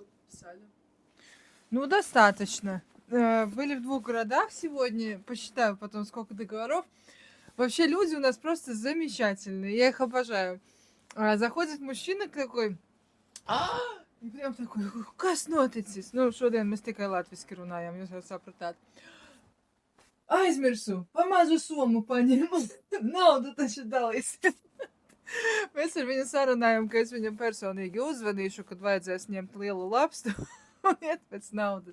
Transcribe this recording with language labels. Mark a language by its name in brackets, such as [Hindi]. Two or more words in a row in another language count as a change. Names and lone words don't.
[Russian] написали? Ну, достаточно. Были в 2 городах сегодня. Посчитаю потом, сколько договоров. Вообще люди у нас просто замечательные. Я их обожаю. Заходит мужчина такой, и прям такой, [Latvian] kas noticis? Nu, šodien mēs tikai latviski runājam, jūs jau sapratāt. Aizmirsu, pamazu somu paņēmu. Naudu taču dalīsies. Mēs ar viņu sarunājam, ka es viņam personīgi uzvanīšu, kad vajadzēs ņemt lielu lapstu un iet pēc naudas.